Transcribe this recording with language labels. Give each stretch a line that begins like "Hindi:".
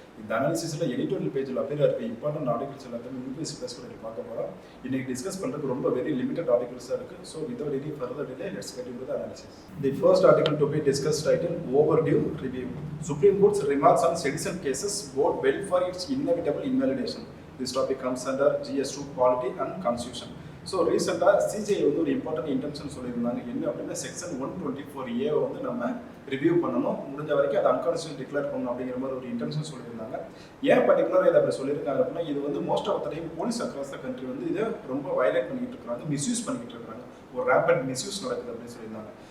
Tamil: இந்த அனாலிசிஸில் எடிட்டோரியல் பேஜில் அப்பியர் இருக்க இம்பார்ட்டன்ட் ஆர்டிகல்ஸ் எல்லாத்தையும் யூபிஎஸ்சி ப்ளஸ் பண்ணி பார்க்க போகிறோம். இன்றைக்கி டிஸ்கஸ் பண்ணுறதுக்கு ரொம்ப வெரி லிமிட்டட் ஆர்டிகல்ஸாக இருக்குது.
English: So without any further delay let's get into the analysis. The first article to be discuss title overdue review. Supreme Court's remarks on citizen cases bode well for its inevitable invalidation. This topic comes under GS2 Polity and Constitution.
Tamil: So ரீசெண்டாக CGI வந்து ஒரு important intention சொல்லியிருந்தாங்க. என்ன அப்படின்னா section 124A வந்து நம்ம review பண்ணணும், முடிஞ்ச வரைக்கும் அதை அன்கான்ஸ்டியூஷனல் டிக்ளேர் பண்ணணும் அப்படிங்கிற மாதிரி ஒரு இன்டென்ஷன் சொல்லியிருந்தாங்க. ஏன் பர்டிகுலராக இதை அப்படி சொல்லியிருக்காங்க அப்படின்னா இது வந்து most of the time police across the country வந்து இதை ரொம்ப வயலேட் பண்ணிக்கிட்டு இருக்கிறாங்க, மிஸ்யூஸ் பண்ணிக்கிட்டு இருக்கிறாங்க, ஒரு ரேப்பட் மிஸ்யூஸ் நடக்குது அப்படின்னு சொல்லியிருந்தாங்க.